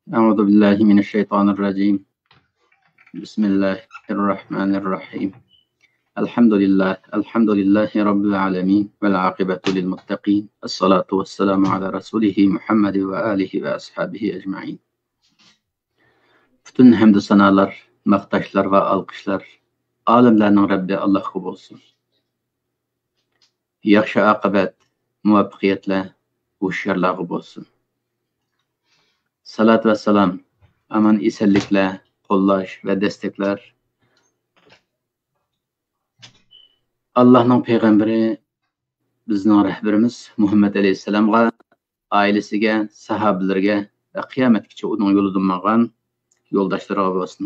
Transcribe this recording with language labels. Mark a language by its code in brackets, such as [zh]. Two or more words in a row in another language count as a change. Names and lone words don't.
[ar] أعوذ بالله من الشيطان الرجيم. بسم الله الرحمن الرحيم. الحمد لله رب العالمين والعاقبة للمتقين. الصلاة والسلام على رسوله محمد وآله وأصحابه أجمعين. [uz] Bütün hamd sanalar, maqtashlar va alqishlar olimlarning Rabbi Allohga bo'lsin. Yaxshi oqibat, muvaffaqiyatlar o'sharlarga bo'lsin. Salat va salam, aman esenliklar, qo'llash va desteklar Allohning payg'ambari, bizning rahbarimiz Muhammad alayhisalomga, oilasiga, sahobalarga va qiyomatgacha uning yo'lidan bo'lgan yo'ldoshlariga bo'lsin.